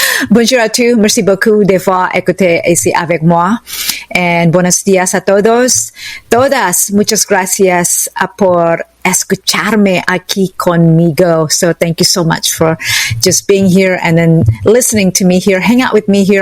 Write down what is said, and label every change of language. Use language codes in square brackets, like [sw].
[fr] Bonjour à tous, merci beaucoup d'avoir écouté ici avec moi. [es] And buenos días a todos, todas. Muchas gracias por escucharme aquí conmigo. [en] So thank you so much for just being here and then listening to me here. Hang out with me here.